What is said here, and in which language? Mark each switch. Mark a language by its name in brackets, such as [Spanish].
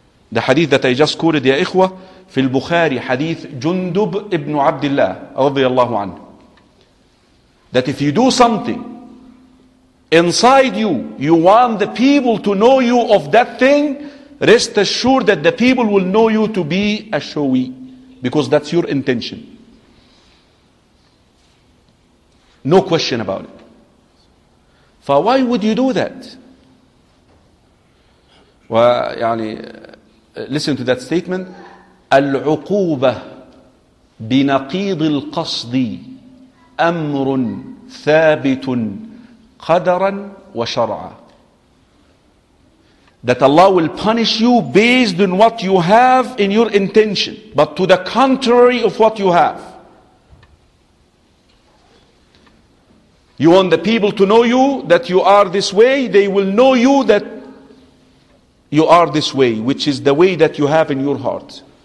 [English] The hadith that I just quoted, [Arabic] ya ikhwa, fil Bukhari, [English] hadith Jundub ibn Abdullah, radiyallahu anhu, that if you do something, inside you want the people to know you of that thing, rest assured that the people will know you to be a showy, because that's your intention. No question about it. So why would you do that? Well, listen to that statement. [Arabic] العقوبة بنقيض القصد أمر ثابت قدرا وشرعا. [English] That Allah will punish you based on what you have in your intention, but to the contrary of what you have. You want the people to know you that you are this way, they will know you that you are this way, which is the way that you have in your heart.